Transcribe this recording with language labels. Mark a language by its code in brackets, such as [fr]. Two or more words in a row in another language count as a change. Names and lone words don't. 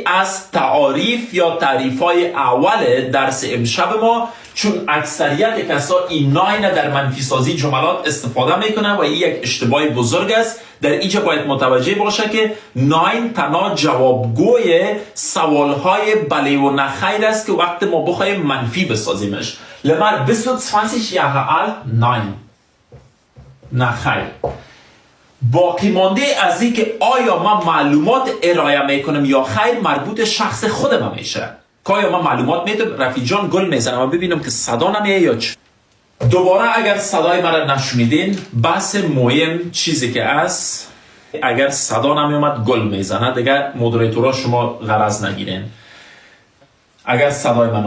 [fa] از تعاریف یا تعریف‌های اول درس امشب ما چون اکثریت کسا این ناین در منفی سازی جملات استفاده میکنن و این یک اشتباه بزرگ است در اینجا باید متوجه باشه که ناین تنها جوابگوی سوالهای بله و نخیر است که وقت ما بخوایم منفی بسازیمش لمر [de] bist du 20 Jahre alt nein [fa] نخیر باقی مانده از این که آیا من معلومات ارائه میکنم یا خیر مربوط شخص خودم میشه که آیا من معلومات میدم رفیق جان گل میزنم و ببینم که صدا نمیه یا چه دوباره اگر صدای مرا نشنیدین بحث مهم چیزی که است اگر صدا نمیومد گل میزنه دیگه مدیریتورها شما غرض نگیرین اگر صدای من